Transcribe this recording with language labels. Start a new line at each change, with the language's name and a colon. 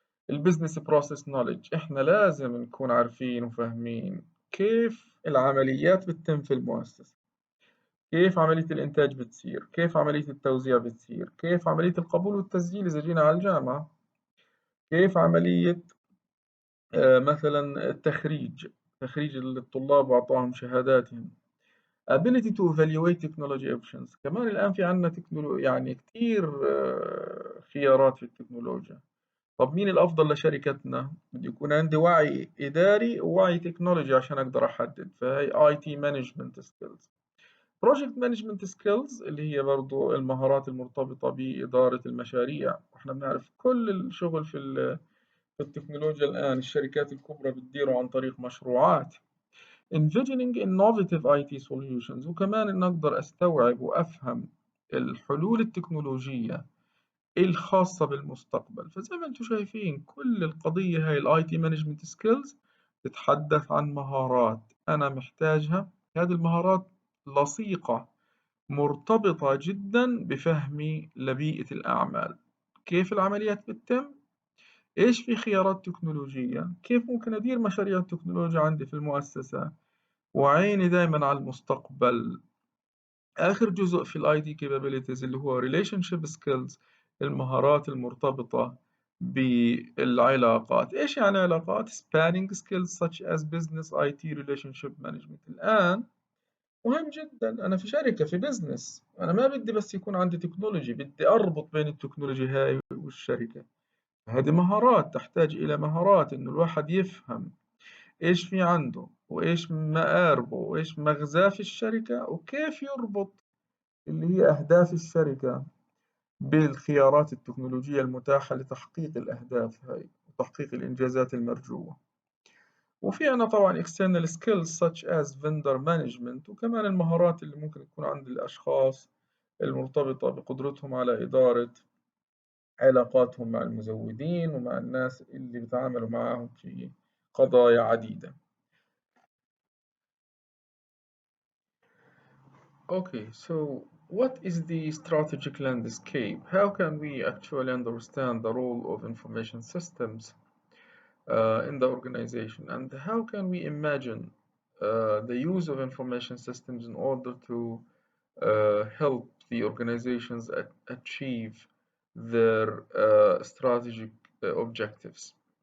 Arabic: البزنس بروسيس نوليدج، احنا لازم نكون عارفين وفاهمين كيف العمليات بتتم في المؤسسة، كيف عملية الإنتاج بتصير، كيف عملية التوزيع بتصير، كيف عملية القبول والتسجيل إذا جينا على الجامعة، كيف عملية مثلا تخريج الطلاب وأعطاهم شهاداتهم.
English: ability to evaluate technology options.
Arabic: كمان الآن في عندنا يعني كتير خيارات في التكنولوجيا. طب مين الأفضل لشركتنا؟ بده يكون عندي وعي إداري ووعي تكنولوجي عشان أقدر أحدد. فهي
English: IT management skills. project management skills
Arabic: اللي هي برضو المهارات المرتبطة بإدارة المشاريع. احنا بنعرف كل الشغل في التكنولوجيا الآن الشركات الكبرى بتديره عن طريق مشروعات.
English: envisioning innovative IT solutions،
Arabic: وكمان إن أقدر أستوعب وأفهم الحلول التكنولوجية الخاصة بالمستقبل. فزي ما أنتم شايفين كل القضية هاي ال IT management skills تتحدث عن مهارات أنا محتاجها. هذه المهارات لصيقة مرتبطة جدا بفهمي لبيئة الأعمال، كيف العمليات بتتم، إيش في خيارات تكنولوجية، كيف ممكن أدير مشاريع التكنولوجيا عندي في المؤسسة، وعيني دايما على المستقبل. آخر جزء في الاي تي capabilities اللي هو
English: relationship skills،
Arabic: المهارات المرتبطة بالعلاقات. إيش يعني علاقات؟
English: spanning skills such as business IT relationship management.
Arabic: الآن مهم جدا، أنا في شركة في بزنس، أنا ما بدي بس يكون عندي تكنولوجي، بدي أربط بين التكنولوجي هاي والشركة. هذه مهارات تحتاج إلى مهارات إنه الواحد يفهم إيش في عنده وإيش مآربه وإيش مغزاه في الشركة، وكيف يربط اللي هي أهداف الشركة بالخيارات التكنولوجية المتاحة لتحقيق الأهداف هاي وتحقيق الإنجازات المرجوة. وفي عنا طبعا
English: external skills such as vendor management،
Arabic: وكمان المهارات اللي ممكن تكون عند الأشخاص المرتبطة بقدرتهم على إدارة علاقاتهم مع المزودين ومع الناس اللي بيتعاملوا معهم في قضايا عديدة.
English: Okay, so what is the strategic landscape? How can we actually understand the role of information systems in the organization, and how can we imagine the use of information systems in order to help the organizations achieve their strategic objectives?